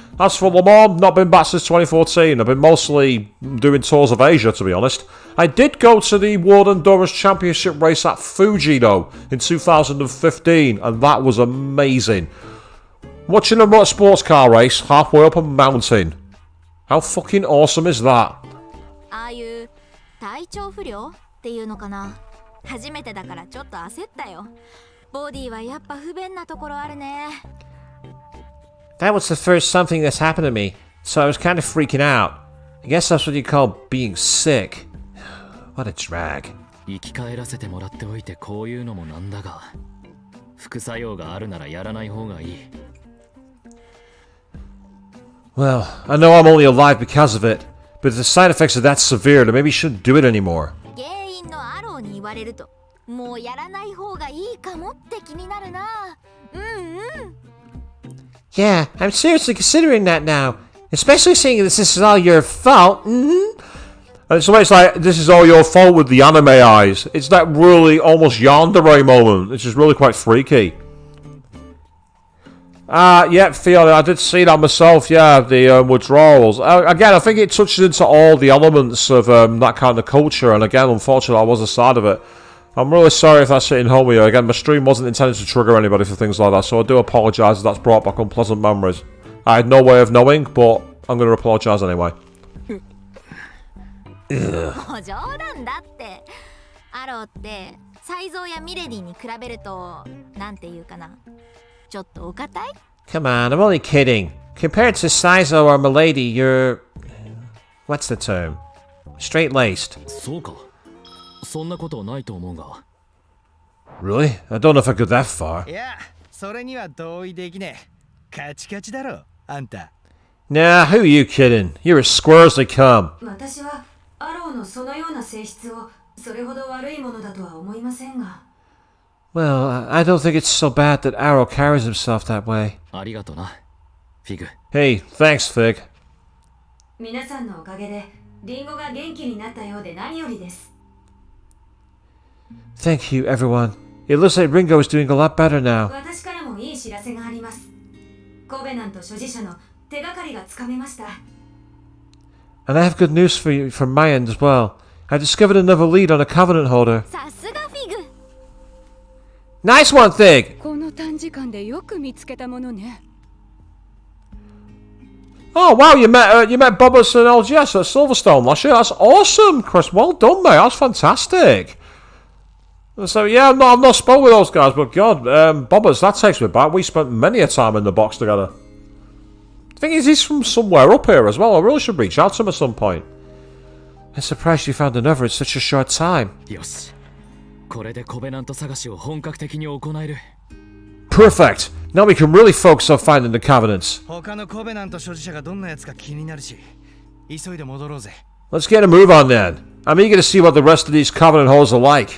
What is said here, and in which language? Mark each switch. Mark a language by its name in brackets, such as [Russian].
[English] As for Lamar, not been back since 2014. I've been mostly doing tours of Asia, to be honest. I did go to the World Endurance Championship race at Fuji, though, in 2015, and that was amazing. Watching a sports car race halfway up a mountain. How fucking awesome is that? [Japanese] ああいう体調不良っていうのかな。初めてだからちょっと焦ったよ。ボディはやっぱ不便なところあるね。 [English] That was the first something that's happened to me, so I was kind of freaking out. I guess that's what you call being sick. What a drag. [Japanese] 生き返らせてもらっておいてこういうのもなんだが、副作用があるならやらない方がいい。 [English] Well, I know I'm only alive because of it, but if the side effects are that severe, then maybe you shouldn't do it anymore. [Japanese] 原因のアローに言われると、もうやらない方がいいかもって気になるな。うんうん。 [English] Yeah, I'm seriously considering that now. Especially seeing this is all your fault. Mm-hmm. And so it's like, this is all your fault with the anime eyes. It's that really almost yandere moment, which is really quite freaky. Yeah, Fiona, I did see that myself, yeah, the withdrawals. Again, I think it touches into all the elements of that kind of culture, and again, unfortunately, I was a side of it. I'm really sorry if that's hitting home with you. Again, my stream wasn't intended to trigger anybody for things like that, so I do apologise if that's brought back unpleasant memories. I had no way of knowing, but I'm going to apologise anyway. [Japanese] もう冗談だって。アローってサイゾーやミレディに比べるとなんていうかな、ちょっとお堅い？ [English] Come on, I'm only kidding. Compared to Saizo or Milady, you're... What's the term? Straight-laced. [Japanese] そうか。そんなことはないと思うが。 [English] Really? I don't know if I go that far. [Japanese] いや、それには同意できねえ。カチカチだろ、あんた。 [English] Nah, who are you kidding? You're as square as they come. [Japanese] 私はアローのそのような性質をそれほど悪いものだとは思いませんが。 [English] Well, I don't think it's so bad that Arrow carries himself that way. [Japanese] ありがとな、フィグ。 [English] Hey, thanks, Fig. [Japanese] 皆さんのおかげでリンゴが元気になったようで何よりです。 [English] Thank you, everyone. It looks like Ringo is doing a lot better now. [Japanese] 私からもいい知らせがあります。コベナント所持者の手がかりがつかめました。 [English] And I have good news for you from my end as well. I discovered another lead on a Covenant holder. [Japanese] さすがフィグ。 [English] Nice one, Fig! [Japanese] この短時間でよく見つけたものね。 [English] Oh wow, you met Bobbers and LGS at Silverstone last year. That's awesome, Chris. Well done, mate. That's fantastic. So yeah, I've not spoke with those guys, but God, Bobbers, that takes me back. We spent many a time in the box together. The thing is, he's from somewhere up here as well. I really should reach out to him at some point. I'm surprised you found another in such a short time. [Japanese] よし。これでコベナント探しを本格的に行える。 [English] Perfect! Now we can really focus on finding the Covenants. [Japanese] 他のコベナント所持者がどんなやつか気になるし、急いで戻ろうぜ。 [English] Let's get a move on then. I'm eager to see what the rest of these Covenant holders are like.